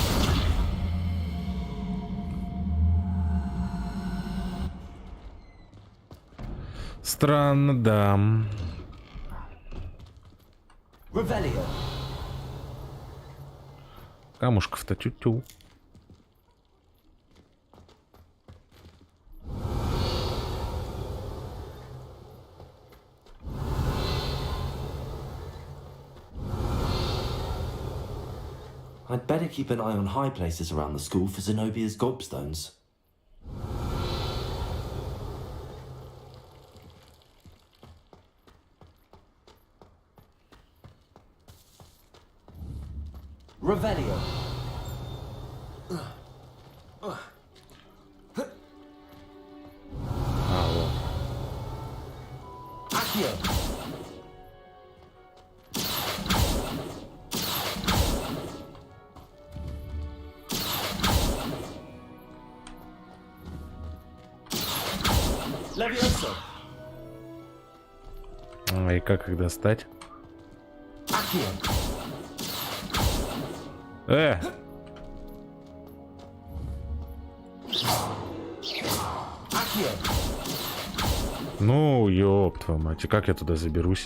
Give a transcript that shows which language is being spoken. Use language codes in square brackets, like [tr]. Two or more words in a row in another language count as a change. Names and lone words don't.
[ru] Странно, да. Revelio. Камушков-то тю-тю. [en] I'd better keep an eye on high places around the school for Zenobia's gobstones. [ru] Revelio. Accio. Levioso. И как их достать? Accio. Ну, ёб твою мать, и как я туда заберусь?